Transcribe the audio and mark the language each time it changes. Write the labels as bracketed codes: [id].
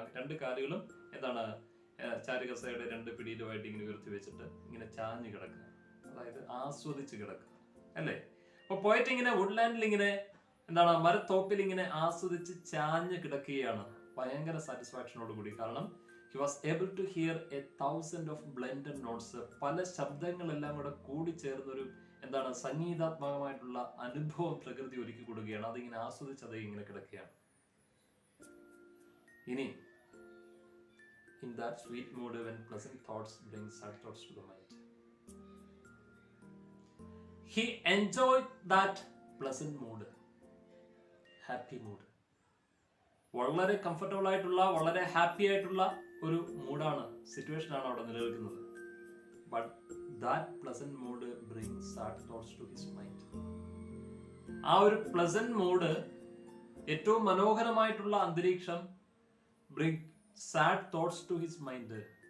[ml] ആ 2 കാലുകളും എന്താണ് ചാരുകസയുടെ 2 പിടിയിലുമായിട്ട് ഇങ്ങനെ ഉയർത്തി വെച്ചിട്ട് ഇങ്ങനെ ചാഞ്ഞു കിടക്കുക, അതായത് ആസ്വദിച്ച് കിടക്കുക അല്ലേ. അപ്പൊ പോയിട്ട് ഇങ്ങനെ വുഡ്ലാൻഡിൽ ഇങ്ങനെ എന്താണ് മരത്തോപ്പിൽ ഇങ്ങനെ ആസ്വദിച്ച് ചാഞ്ഞ് കിടക്കുകയാണ് ഭയങ്കര സാറ്റിസ്ഫാക്ഷനോട് കൂടി. കാരണം [en] he was able to hear 1,000 of blended notes. [ml] പല ശബ്ദങ്ങളെല്ലാം കൂടെ കൂടി ചേർന്നൊരു എന്താണ് സംഗീതാത്മകമായിട്ടുള്ള അനുഭവം പ്രകൃതി ഒരുക്കി കൊടുക്കുകയാണ്. അതിങ്ങനെ ആസ്വദിച്ച് അത് ഇങ്ങനെ കിടക്കുകയാണ്. [en] ഇനി in that sweet mood when pleasant thoughts bring sad thoughts to the mind, he enjoyed that pleasant mood, happy mood. [ml] വളരെ കംഫർട്ടബിൾ ആയിട്ടുള്ള വളരെ ഹാപ്പി ആയിട്ടുള്ള ഒരു മൂഡാണ്, സിറ്റുവേഷൻ ആണ് അവിടെ നിലനിൽക്കുന്നത്. [en] But that pleasant mood brings sad thoughts to his mind. [ml] ആ ഒരു പ്ലസന്റ് മൂഡ്, ഏറ്റവും മനോഹരമായിട്ടുള്ള അന്തരീക്ഷം [en] Bring sad thoughts to his mind.